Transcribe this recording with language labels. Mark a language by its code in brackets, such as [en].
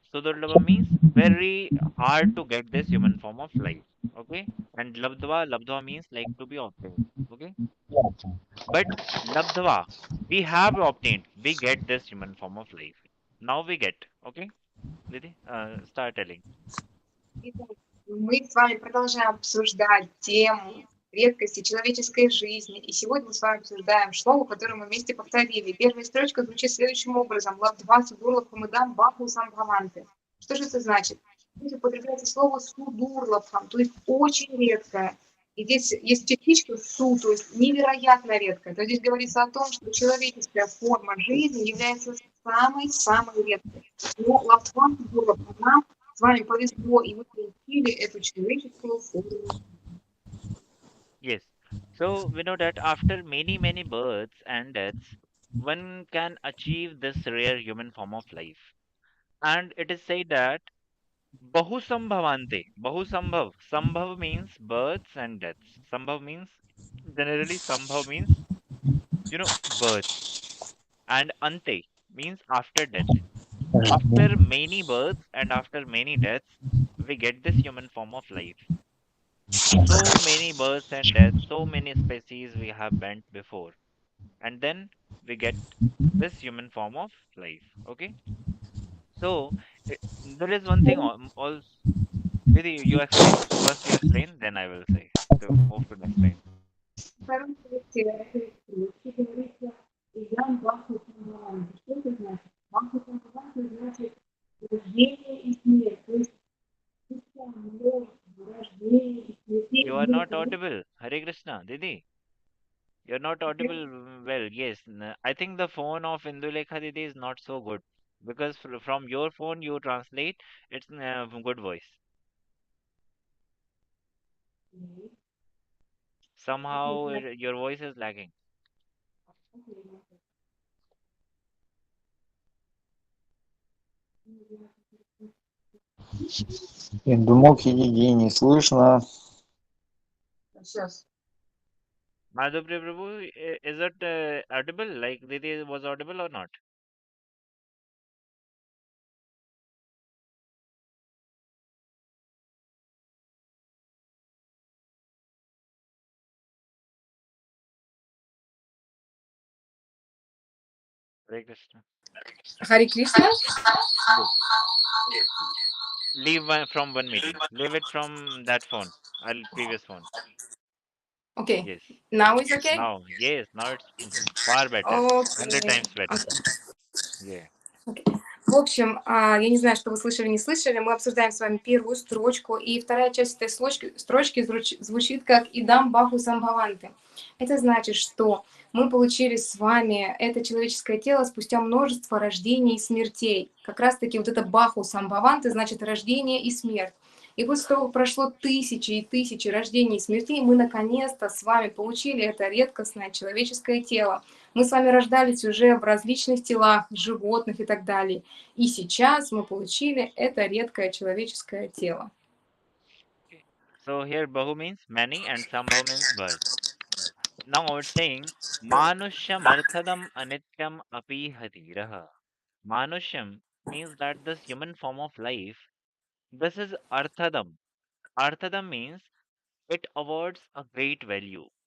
[en] Sudurlabha means very hard to get this human form of life. Okay. And labdva means like to be obtained. Okay. But labdva, we have obtained, we get this human form of life. Now we get. Okay. Didi, start telling. [ru] Итак, мы с вами продолжаем обсуждать тему редкости человеческой жизни. И сегодня мы с вами обсуждаем шлоку, которую мы вместе повторили. Первая строчка звучит следующим образом. [sa] Лабдва судурлаб хамадам баху самбхаванты. [ru] Что же это значит? Здесь употребляется слово судурлабхам, то есть очень редкое. И здесь есть частичка су, то есть невероятно редкое. То есть здесь говорится о том, что человеческая форма жизни является самой-самой редкой. Но лабдва судурлабхам нам с вами повезло, и мы получили эту человеческую форму. [en] Yes. So we know that after many births and deaths, one can achieve this rare human form of life. And it is said that Bahusambhavante. Bahusambhav. Sambhav means births and deaths. Sambhav means generally Sambhav means birth. And Ante means after death. After many births and after many deaths, we get this human form of life. So many births and deaths, so many species we have bent before. And then we get this human form of life. Okay. So there is one thing also. Vidhi, you explain. First you explain, then I will say. So move to next line. [ru] Второй этой строчки говорится «Ям баху самбхаванти». Что это значит? Баху самбхаванти значит рождение и смерть. То есть рождение и смерть. [en] You are not audible. Hare Krishna, Didi. You're not audible well. Yes. I think the phone of Indulekha Didi is not so good. Because from your phone you translate, it's good voice. Somehow your voice is lagging. [ru] Индумухи Диди не слышно. Сейчас. [en] Madhupri Prabhu, is it audible? Like Didi was audible or not? Hare Krishna. [ru] Хари Кришна? [en] Good. Leave from one meeting. Leave it from that phone. Previous phone. Okay. Yes. Now it's okay? Now, yes, now it's far better. 100 times better. Yeah. Okay. [ru] В общем, я не знаю, что вы слышали, не слышали. Мы обсуждаем с вами первую строчку, и вторая часть этой строчки звучит как «Идам баху самбхаванты». Это значит, что мы получили с вами это человеческое тело спустя множество рождений и смертей. Как раз-таки вот это баху самбхаванты значит рождение и смерть. И после того, как прошло тысячи и тысячи рождений и смертей, мы наконец-то с вами получили это редкостное человеческое тело. Мы с вами рождались уже в различных телах, животных и так далее. И сейчас мы получили это редкое человеческое тело. [en] So here Bahu means many and Sambhav means birth. Now it's saying Manusham Arthadam Anityam Api Hatiraha. Manusham means that this human form of life, this is Arthadam. Arthadam means it awards a great value.